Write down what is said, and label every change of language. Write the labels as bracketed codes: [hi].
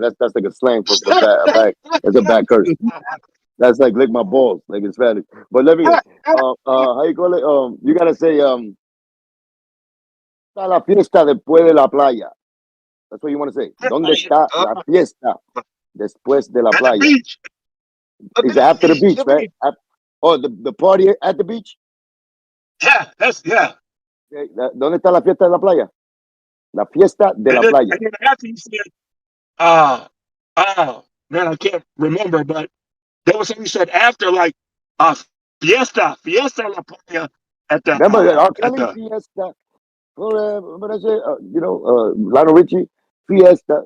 [en] That's like a slang for back. That's a bad curse. That's like lick my balls, like in Spanish. But let me. How you call it? You gotta say [es] está la fiesta después de la playa. [en] That's what you want to say. [es] ¿Dónde está la fiesta después de la playa? [en] Is after the beach, right? The party at the beach. Yeah, [es] Okay, ¿dónde está la fiesta de la playa? La fiesta de la playa. [en] And then after you said, man, I can't remember, but there was something you said after, like, [es] fiesta la playa [en] at the. Remember R. Kelly fiesta. But I say, Lionel Richie, fiesta.